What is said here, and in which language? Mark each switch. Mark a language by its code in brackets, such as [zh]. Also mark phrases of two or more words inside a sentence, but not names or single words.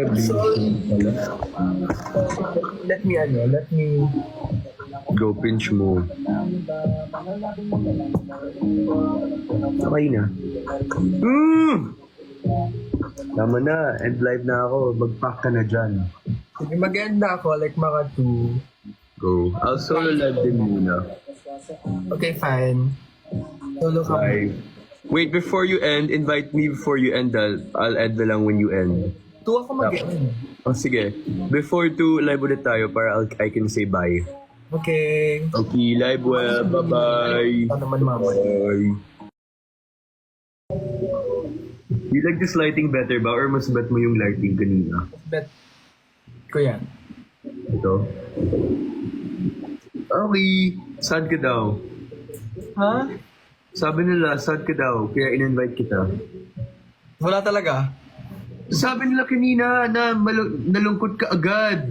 [en] Sorry. Let me go pinch [tl] mo. Okay na. Tama na, [en] end live [tl] na ako. Mag-pack ka na dyan. Sige, mag-end ako like mga 2. [en] Go. I'll solo live [tl] din muna. [en] Okay, fine. Solo ka. Bye. Wait, before you end, invite me before you end. I'll end [tl] na lang [en] when you end. [tl] 2 ako mag-end. [en] Oh, sige. Before to live [tl] ulit tayo para [en] I can say bye. Okay. Okay, live well. Bye-bye. [tl] Ano naman mama? [en] Bye. You like this lighting better ba? [tl] Or mas bet mo yung lighting kanina? Bet ko yan. Ito? Okay. Sad ka daw. Ha? Sabi nila, sad ka daw. Kaya in-invite kita. Wala talaga. Sabi nila kanina na nalungkot ka agad.